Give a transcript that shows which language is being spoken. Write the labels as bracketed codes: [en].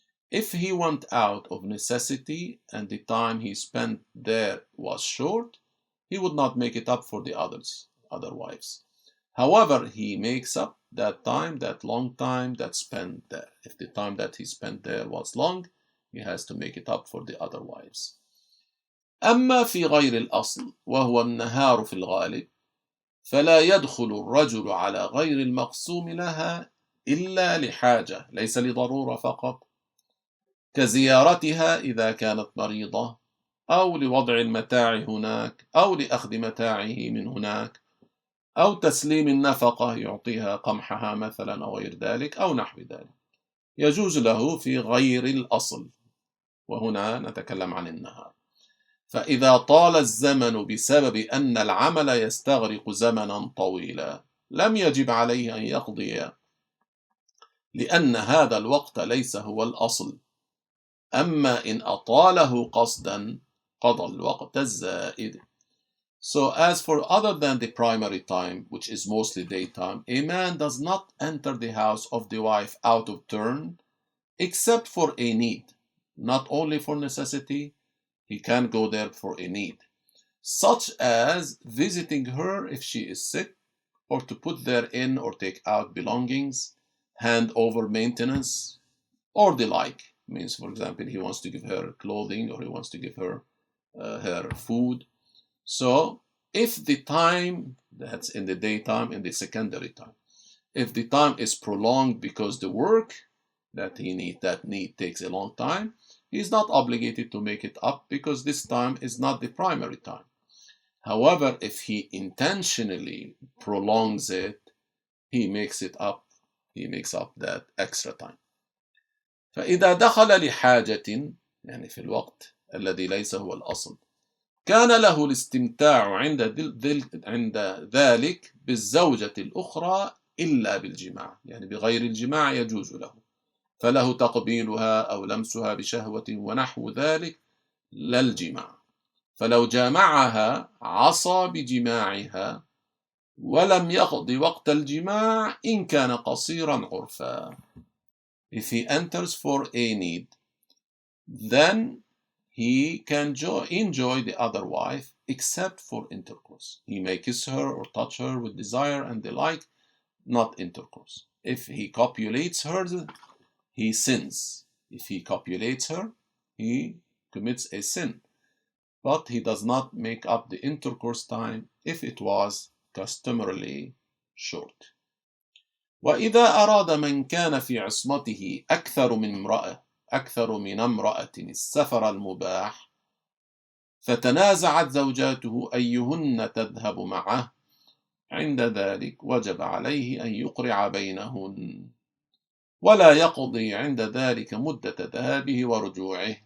[en] If he went out of necessity and the time he spent there was short, he would not make it up for the other wives. However, he makes up that time, that long time that spent there. If the time that he spent there was long, he has to make it up for the other wives. [ar] أما في غير الأصل وهو النهار في الغالب فلا يدخل الرجل على غير المقسوم لها إلا لحاجة، ليس لضرورة فقط، كزيارتها إذا كانت مريضة، أو لوضع المتاع هناك، أو لأخذ متاعه من هناك، أو تسليم النفقة يعطيها قمحها مثلا أو غير ذلك أو نحو ذلك. يجوز له في غير الأصل، وهنا نتكلم عن النهار. فإذا طال الزمن بسبب أن العمل يستغرق زمنا طويلا لم يجب عليه أن يقضي، لأن هذا الوقت ليس هو الأصل. أما إن أطاله قصدا قضى الوقت الزائد. [en] So as for other than the primary time, which is mostly daytime, a man does not enter the house of the wife out of turn, except for a need, not only for necessity. He can go there for a need, such as visiting her if she is sick, or to put there in or take out belongings, hand over maintenance, or the like. Means, for example, he wants to give her clothing or he wants to give her her food. So if the time that's in the daytime, in the secondary time, if the time is prolonged because the work that need takes a long time, he is not obligated to make it up because this time is not the primary time. However, if he intentionally prolongs it, he makes up that extra time. [ar] فإذا دخل لحاجة، يعني في الوقت الذي ليس هو الأصل، كان له الاستمتاع عند ذلك بالزوجة الأخرى إلا بالجماع، يعني بغير الجماع يجوز له، فله تقبيلها أو لمسها بشهوة ونحو ذلك لا الجماع. فلو جامعها عصى بجماعها ولم يقض وقت الجماع إن كان قصيرا عرفا. [en] If he enters for a need, then he can enjoy the other wife except for intercourse. He may kiss her or touch her with desire and the like, not intercourse. If he copulates her, he sins. If he copulates her, he commits a sin. But he does not make up the intercourse time if it was customarily short. [ar] وإذا أراد من كان في عصمته أكثر من امرأة السفر المباح فتنازعت زوجاته أيهن تذهب معه، عند ذلك وجب عليه أن يقرع بينهن، ولا يقضي عند ذلك مدة ذهابه ورجوعه.